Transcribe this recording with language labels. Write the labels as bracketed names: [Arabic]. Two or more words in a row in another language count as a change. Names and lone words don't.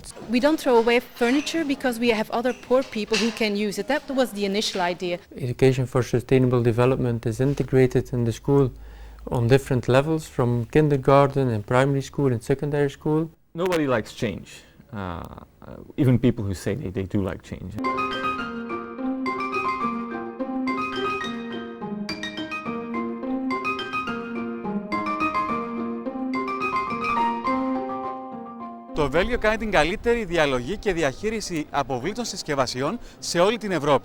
[English] We don't throw away furniture because we have other poor people who can use it. That was the initial idea. Education for sustainable development is integrated in the school on different levels, from kindergarten and primary school and secondary school. Nobody likes change. Even people who say they do like change. [Greek] Το Βέλγιο κάνει την καλύτερη διαλογή και διαχείριση αποβλήτων συσκευασιών σε όλη την Ευρώπη.